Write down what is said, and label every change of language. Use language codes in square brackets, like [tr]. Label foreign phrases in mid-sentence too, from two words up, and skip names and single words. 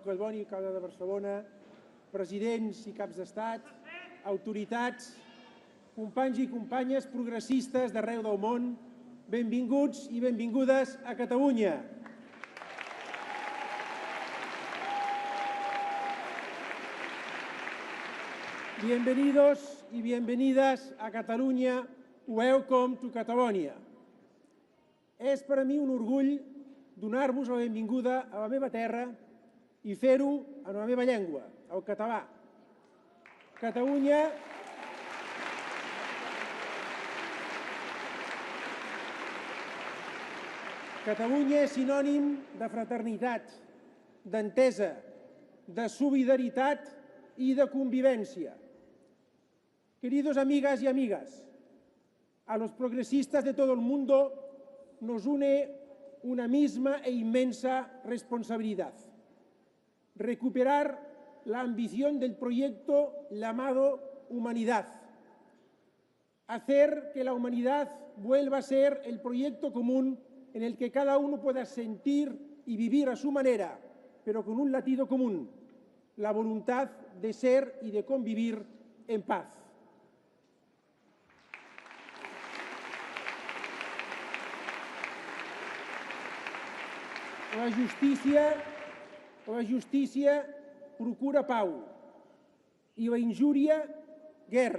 [ca] Collboni, alcalde de Barcelona, presidents i caps d'estat, autoritats, companys i companyes progressistes d'arreu del món, benvinguts i benvingudes a Catalunya. [es] Bienvenidos y bienvenidas a Catalunya. [en] Welcome to Catalonia. [ca] És per a mi un orgull donar-vos la benvinguda a la meva terra i fer-ho en la meva llengua, el català. Catalunya és sinònim de fraternitat, d'entesa, de solidaritat i de convivència. [es] Queridos amigas y amigas, A los progresistas de todo el mundo nos une una misma e inmensa responsabilidad: recuperar la ambición del proyecto llamado humanidad, hacer que la humanidad vuelva a ser el proyecto común en el que cada uno pueda sentir y vivir a su manera, pero con un latido común: la voluntad de ser y de convivir en paz. [ca] La justícia procura pau i la injúria, guerra.